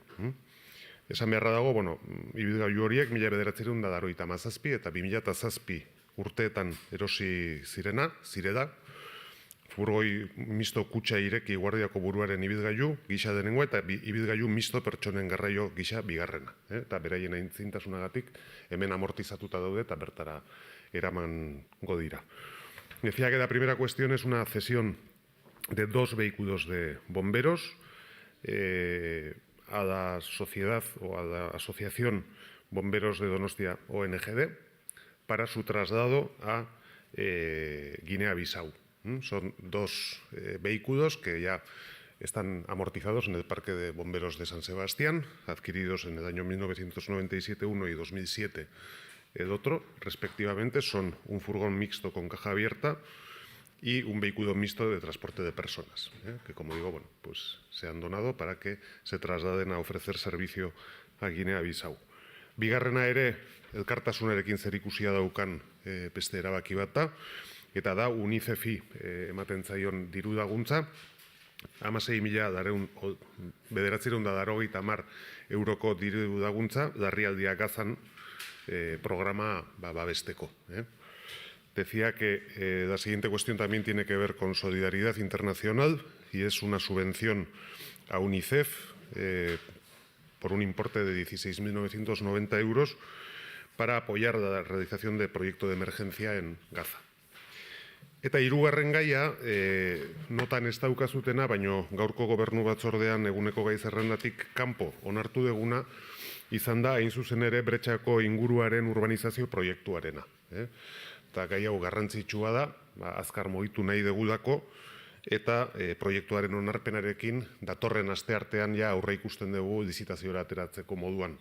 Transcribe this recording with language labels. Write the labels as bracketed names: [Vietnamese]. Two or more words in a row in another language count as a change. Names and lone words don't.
[Basque] Esan beharra dago, ibilgailu horiek 1997 eta 2007 urteetan erosi zireda, furgoi misto kutxa ireki guardiako buruaren ibilgailu gisa denengoa eta ibilgailu misto pertsonen garraio gisa bigarrena. Eta beraien aintzintasunagatik hemen amortizatuta daude eta bertara eramango dira. [Spanish] Decía que la primera cuestión es una cesión de 2 vehículos de bomberos a la sociedad o a la asociación Bomberos de Donostia ONGD para su traslado a Guinea-Bissau. Son 2 vehículos que ya están amortizados en el Parque de Bomberos de San Sebastián, adquiridos en el año 1997 uno y 2007 el otro, respectivamente. Son un furgón mixto con caja abierta y un vehículo mixto de transporte de personas, que, como digo, pues se han donado para que se trasladen a ofrecer servicio a Guinea-Bissau. [Basque] Bigarrena ere, elkartasunarekin zerikusia daukan beste erabaki bat da, eta da UNICEFi ematen zaion diru laguntza, 16.990 euroko diru laguntza larrialdia Gazan programa babesteko. [Spanish] Decía que la siguiente cuestión también tiene que ver con solidaridad internacional y es una subvención a UNICEF por un importe de 16.990 euros para apoyar la realización del proyecto de emergencia en Gaza. [Basque] Eta hirugarren gaia, notan ez daukazutena, baino gaurko gobernu batzordean eguneko gai zerrendatik kanpo onartu deguna, izan da hain zuzen ere Bretxako inguruaren urbanizazio proiektuarena. Eta gai hau garrantzitsua da, azkar mugitu nahi degudako, eta proiektuaren onarpenarekin datorren asteartean ja aurre ikusten dugu lizitaziora ateratzeko moduan.